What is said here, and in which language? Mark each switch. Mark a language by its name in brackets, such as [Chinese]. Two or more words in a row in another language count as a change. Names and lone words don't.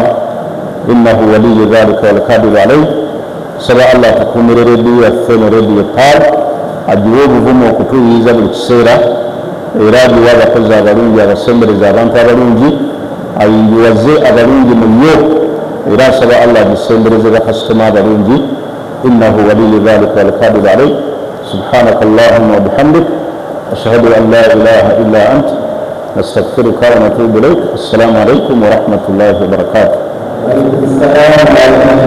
[Arabic] إنه ولي ذلك والقادر عليه. [Ganda] Nsaba Allah atukuumire rediyo yaffe ne rediyo Taal, agiwe obuvumu okutuyiriza buli kiseera, era agiwe abakozi abalungi, abasembereze abantu abalungi, ayingiwaze abalungi mu yo, era nsaba Allah agisembereze bakasitoma abalungi. [Arabic] إنه ولي ذلك والقادر عليه سبحانك اللهم وبحمدك أشهد أن لا إله إلا أنت نستغفرك ونتوب إليك. السلام عليكم ورحمة الله وبركاته.